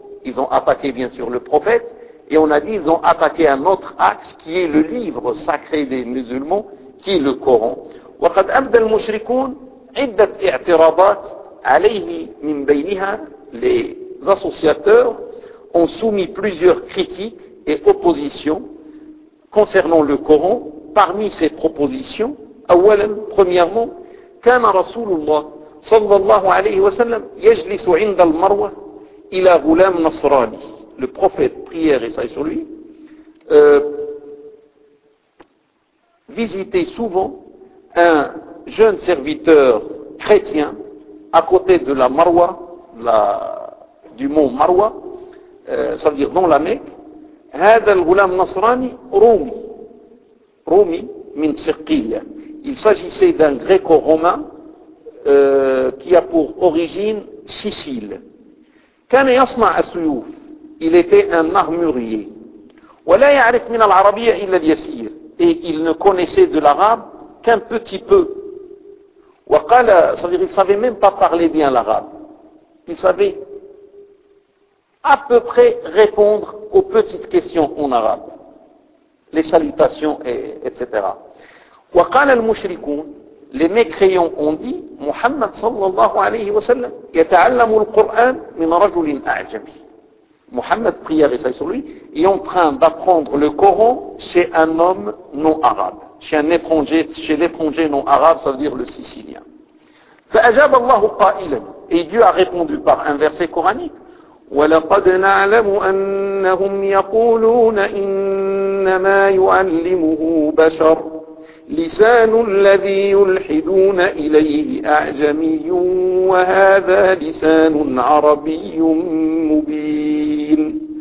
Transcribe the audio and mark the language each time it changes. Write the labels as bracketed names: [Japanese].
[French] Ils ont attaqué bien sûr le prophète. Et on a dit qu'ils ont attaqué un autre axe qui est le livre sacré des musulmans, qui est le Coran. [Arabic] وَقَدْ أَبْدَى الْمُشْرِكُونَ عِدَّةْ اِعْتِرَابَاتِ عَلَيْهِ مِنْ بَيْنِهَا. [French] Les associateurs ont soumis plusieurs critiques et oppositions concernant le Coran. Parmi ces propositions, [Arabic] أولاً, premièrement, كان رسول الله صلى الله عليه وسلم يجلس عند المروة إلى غلام نصراني. [French] Le prophète, prière et saillie sur lui, visitait souvent un jeune serviteur chrétien à côté de la Marwa, du mont Marwa, ça veut dire dans la Mecque. [Arabic] هذا الغلام نصراني رومي, رومي من سقيلة. [French] Il s'agissait d'un gréco-romain qui a pour origine Sicile. [Arabic] كان يصنع السيوف. [French] Il était un armurier. [Arabic] ولا يعرف من العربية إلا اليسير. [French] Et il ne connaissait de l'arabe qu'un petit peu. وقال, c'est-à-dire, il ne savait même pas parler bien l'arabe. Il savait à peu près répondre aux petites questions en arabe. Les salutations, etc. [Arabic] وقال المشركون, [French] les mécréants ont dit, [Arabic] محمد صلى الله عليه وسلم يتعلم القرآن من رجل أعجمي. [French] Mohammed prière et saillie sur lui, est en train d'apprendre le Coran chez un homme non arabe, chez un étranger, chez l'étranger non arabe, ça veut dire le Sicilien. [Arabic] فَأَجَابَ اللَّهُ قَائِلًا. [French] Et Dieu a répondu par un verset coranique. [Arabic] وَلَقَدْ نَعْلَمُ أَنَّهُمْ يَقُولُونَ إِنَّمَا يُعَلِّمُهُ بَشَرٌ لِسَانُ الَّذِي يُلْحِدُونَ إِلَيْهِ أَعْجَمِيٌّ وَهَذَا لِسَانٌ عَرَبِيٌّ مُبِينٌ.